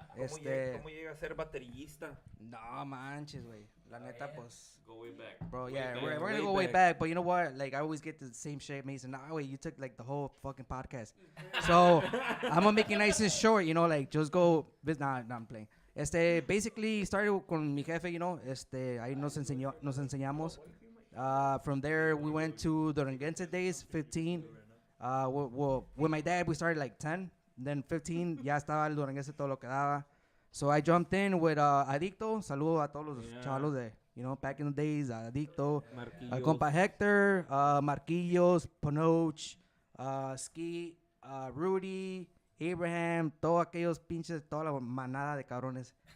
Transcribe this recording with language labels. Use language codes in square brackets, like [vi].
[es] ¿Cómo llega a ser baterista? No manches, güey. La neta, pues. [en] Go way back. Bro, yeah, we're gonna go way back. But you know what? Like, I always get the same shit, Mason. Nah, wait, you took, like, the whole fucking podcast. So, I'm gonna make it nice and short, you know, like, just go. Nah, I'm playing. Basically, started [es] con mi jefe, [en] you know. [es] Ahí nos enseñamos. [en] From there, we went to the Duranguense days, 15. With my dad, we started like 10. Then [es] 15, ya estaba el Duranguense todo lo que daba. [en] So I jumped in with Adicto. [es] Saludo a todos los chavalos de, [en] you know, back in the days. [es] Adicto, compa Hector, Marquillos, Panoch, Ski, Rudy, Abraham, todos aquellos pinches, toda la manada de cabrones.